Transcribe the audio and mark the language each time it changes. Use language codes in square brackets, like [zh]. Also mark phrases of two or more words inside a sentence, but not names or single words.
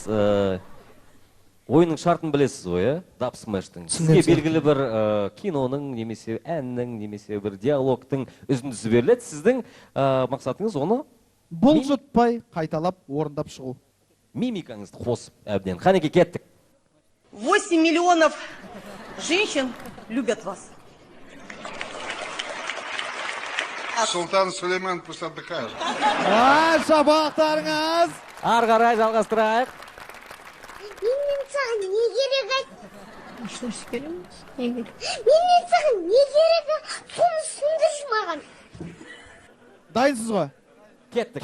[kk] Ойынның шартын білесіз ғой, Dub Smash'тың. Сізге белгілі бір киноның, немесе әннің, немесе бір диалогтың үзіндісі беріледі. Сіздің мақсатыңыз оны бұлжытпай қайталап орындап шығу. Мимикаңызды қосып әбден. Қанекей, кеттік. [ru] 8 миллионов женщин любят вас. Султан Сулейман пусть отдыхает. [kk] Шабақтарыңыз! Ары-қарай жалғастырайық. Мен саған не керек? Что кереміз? Не керек? Мен саған не керек? Соны түсіндірші маған. Дайынсыз ғой? Кеттік.